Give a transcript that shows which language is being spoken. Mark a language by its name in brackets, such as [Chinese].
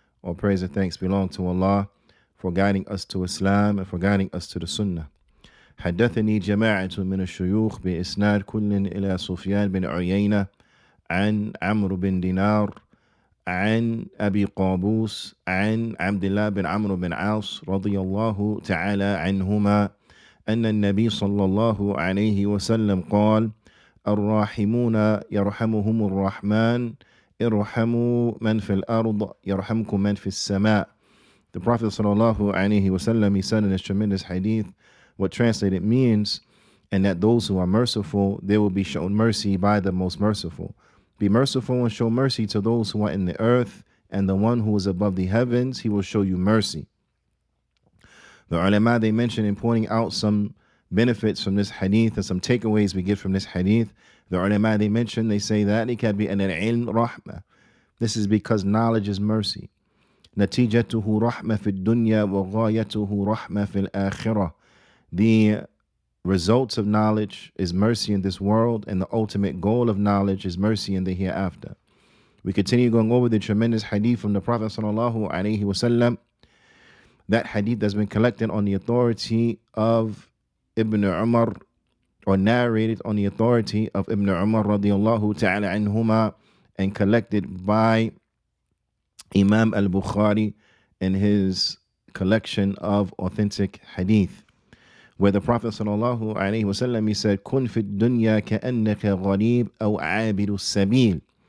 [English] All praise and thanks belong to Allah for guiding us to Islam and for guiding us to the sunnah. [Arabic] حدثني جماعة من الشيوخ بإسناد كل إلى سفيان بن عيينة عن عمرو بن دينار عن أبي قابوس عن عبد الله بن عمرو بن عاص رضي الله تعالى عنهما أن النبي صلى الله عليه وسلم قال: الراحمون يرحمهم الرحمن ارحموا من في الأرض يرحمكم من في السماء. [English] The Prophet sallallahu alaihi wasallam, he said in this tremendous hadith, what translated means, and that those who are merciful, they will be shown mercy by the most merciful. Be merciful and show mercy to those who are in the earth, and the one who is above the heavens, he will show you mercy. The ulama, they mentioned in pointing out some benefits from this hadith and some takeaways we get from this hadith. The ulama, they mentioned, they say that it can be an ilm rahmah. This is because knowledge is mercy. [Arabic] نتيجته رحمة في الدنيا وغايته رحمة في الآخرة. [English] The results of knowledge is mercy in this world, and the ultimate goal of knowledge is mercy in the hereafter. We continue going over the tremendous hadith from the Prophet sallallahu alaihi wasallam. That hadith has been collected on the authority of Ibn Umar, or narrated on the authority of Ibn Umar radiyallahu ta'ala anhuma, and collected by Imam al-Bukhari in his collection of authentic hadith, where the Prophet sallallahu alaihi wasallam, he said, [Arabic] "Kun fi dunya ka'annaka gharib aw 'abidu sabil."